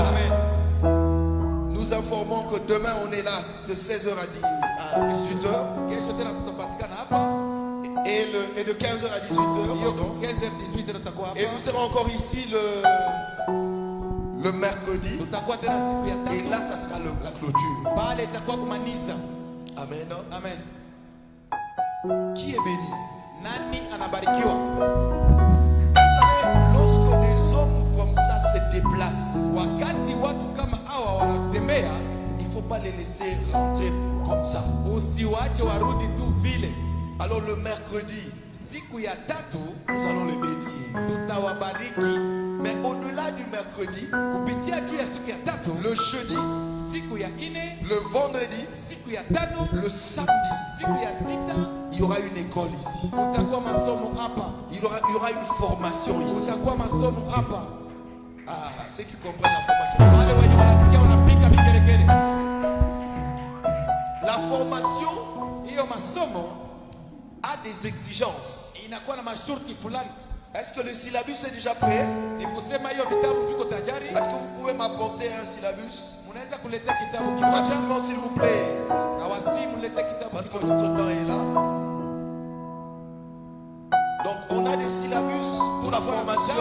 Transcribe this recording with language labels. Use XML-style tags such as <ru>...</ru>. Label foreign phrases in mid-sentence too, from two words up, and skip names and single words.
<fr>Nous informons que demain on est là de 16h à 18h et de 15h à 18h. Et nous serons encore ici le mercredi. Et là ça sera la clôture. Amen. Amen. Qui est béni?</fr> <sw>Nani anabarikiwa?</sw> <fr>Vous savez, lorsque des hommes comme ça se déplacent,</fr> <sw>wakati watu kama hawa wanatembea,</sw> <fr>il ne faut pas les laisser rentrer comme ça.</fr> <sw>Usiwache warudi tu vile.</sw> <fr>Alors le mercredi,</fr> <sw>siku ya tatu,</sw> <fr>nous allons les bénir.</fr> <sw>Tutawabariki.</sw> <fr>Mais au-delà du mercredi,</fr> <sw>kupitia juu ya siku ya tatu,</sw> <fr>le jeudi,</fr> <sw>siku ya ine,</sw> <fr>le vendredi,</fr> <sw>siku ya tano,</sw> <fr>le samedi,</fr> <sw>siku ya sita,</sw> <fr>il y aura une école ici.</fr> <sw>Utakuwa masomo hapa.</sw> <fr>Il y aura une formation ici.</fr> <sw>Utakuwa masomo hapa.</sw> <fr>Ah, ceux qui comprennent la formation.</fr> <sw>Wale wenye wanasikia wanapiga vigelegele.</sw> <fr>La formation,</fr> <sw>hiyo masomo,</sw> <fr>a des exigences.</fr> <sw>Inakuwa na masharti fulani.</sw> <fr>Est-ce que le syllabus est déjà prêt? Est-ce que vous pouvez m'apporter un syllabus? Rapidement, s'il vous plaît. Parce que notre temps est là. Donc on a des syllabus pour la formation.</fr>